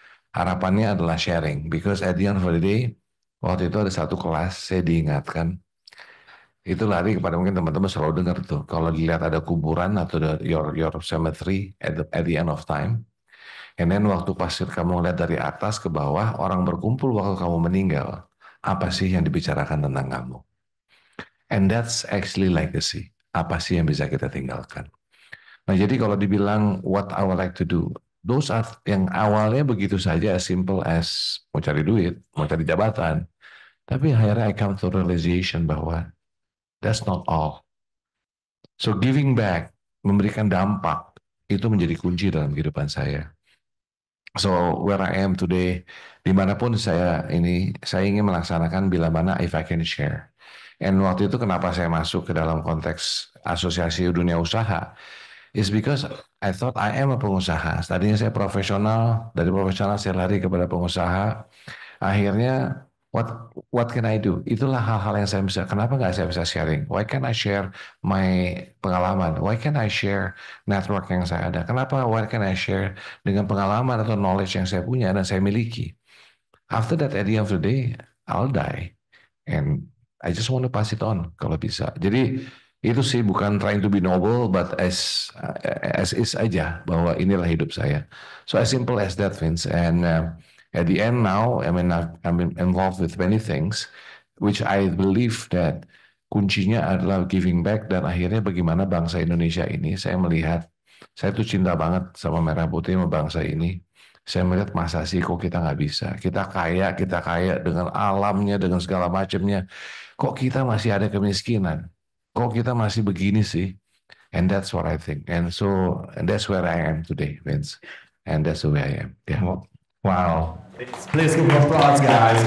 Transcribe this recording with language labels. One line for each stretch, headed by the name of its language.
Indonesian: Harapannya adalah sharing,
English: because at the end of the day,
Indonesian: waktu itu ada satu kelas saya diingatkan, itu lari kepada mungkin teman-teman selalu dengar tuh, kalau dilihat ada kuburan atau
English: your cemetery at the end of time,
Indonesian: and then waktu pasir kamu lihat dari atas ke bawah, orang berkumpul waktu kamu meninggal, apa sih yang dibicarakan tentang kamu?
English: And that's actually legacy.
Indonesian: Apa sih yang bisa kita tinggalkan? Nah, jadi kalau dibilang
English: what I would like to do, those are
Indonesian: yang awalnya begitu saja
English: as simple as
Indonesian: mau cari duit, mau cari jabatan. Tapi akhirnya
English: I come to realization bahwa that's not all. So giving back,
Indonesian: memberikan dampak, itu menjadi kunci dalam kehidupan saya.
English: So where I am today,
Indonesian: dimanapun saya ingin melaksanakan bila mana
English: if I can share.
Indonesian: And waktu itu kenapa saya masuk ke dalam konteks asosiasi dunia usaha,
English: is because I thought I am a
Indonesian: pengusaha. Tadinya saya profesional, dari profesional saya lari kepada pengusaha. Akhirnya
English: what can I do?
Indonesian: Itulah hal-hal yang saya bisa. Kenapa nggak saya bisa sharing?
English: Why can't I share my pengalaman? Why can't I share network
Indonesian: yang saya ada?
English: Kenapa? Why can't I share
Indonesian: dengan pengalaman atau knowledge yang saya punya dan saya miliki?
English: After that, at the end of the day, I'll die. And I just want to pass it on
Indonesian: kalau bisa. Jadi itu sih bukan
English: trying to be noble, but as is
Indonesian: aja bahwa inilah hidup saya.
English: So as simple as that, Vince. And at the end now, I mean I'm involved with many things, which I believe that
Indonesian: kuncinya adalah giving back dan akhirnya bagaimana bangsa Indonesia ini saya melihat saya tuh cinta banget sama Merah Putih sama bangsa ini. Saya melihat masa sih kok kita nggak bisa. Kita kaya dengan alamnya, dengan segala macamnya. Kok kita masih ada kemiskinan? Kok kita masih begini sih?
English: And that's what I think. And that's where I am today, Vince. And that's the way I am. Yeah. Wow. Please give applause, guys.